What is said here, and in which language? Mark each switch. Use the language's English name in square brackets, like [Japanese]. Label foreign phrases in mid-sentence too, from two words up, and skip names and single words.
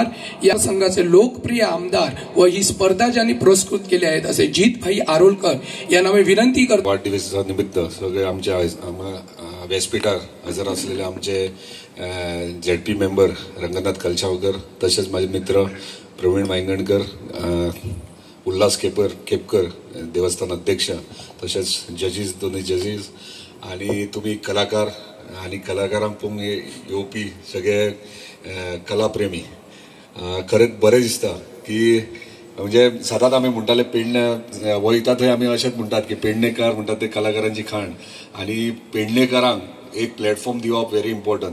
[Marathi] या संघाचे लोकप्रिय आमदार व ही स्पर्धा ज्यांनी पुरस्कृत केली आहेत असे जितभाई आरोलकर यांना मी विनंती करतो. वाढदिवसाच्या निमित्त सगळे आमच्या व्यासपीठार हजर असलेले आमचे ZP मेंबर रंगनाथ कलशावकर, तसेच माझे मित्र प्रवीण वायंगणकर, उल्हास केपकर देवस्थान अध्यक्ष, तसेच जजीस, दोन्ही जजीस आणि तुम्ही कलाकार आणि कलाकारांक येवपी सगळे कलाप्रेमी. [Konkani] खरेंच बरें दिसता की म्हणजे सदांच आमी म्हणटाले पेडणे वयता थंय आमी अशेंच म्हणटात की पेडणेकार म्हणटात ते कलाकारांची खाण आणि पेडणेकारांक एक प्लॅटफॉर्म दिवप [English] very important.